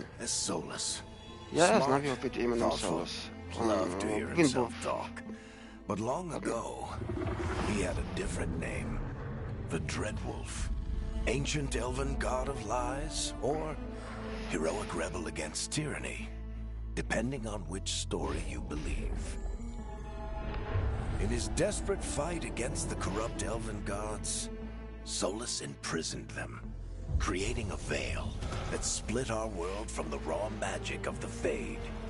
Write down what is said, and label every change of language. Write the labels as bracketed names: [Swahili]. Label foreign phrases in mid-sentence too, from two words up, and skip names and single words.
[Ukrainian] Я знав його під іменем Солос. Він був... [English] But long ago, he had a different name. The Dreadwolf. Ancient elven god of lies, or heroic rebel against tyranny, depending on which story you believe. In his desperate fight against the corrupt elven gods, Solus imprisoned them, creating a veil that split our world from the raw magic of the Fade.